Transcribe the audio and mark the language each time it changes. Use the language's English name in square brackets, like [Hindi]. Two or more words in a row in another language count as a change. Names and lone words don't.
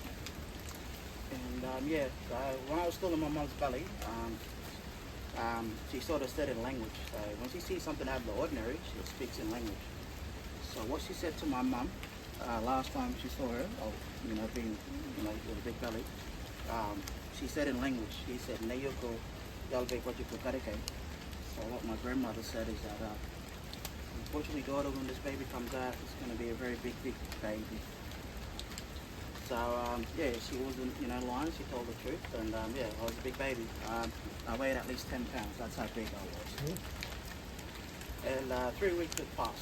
[English] And so when I was still in my mum's belly, she sort of studied language. So when she sees something out of the ordinary, she speaks in language. So what she said to my mum last time she saw her, being, with a big belly, she said in language, she said, "Neyoko yalbe kwajiku kareke." So what my grandmother said is that, unfortunately, daughter, when this baby comes out, it's going to be a very big baby. So she wasn't, lying. She told the truth, and I was a big baby. I weighed at least 10 pounds. That's how big I was. And 3 weeks had passed.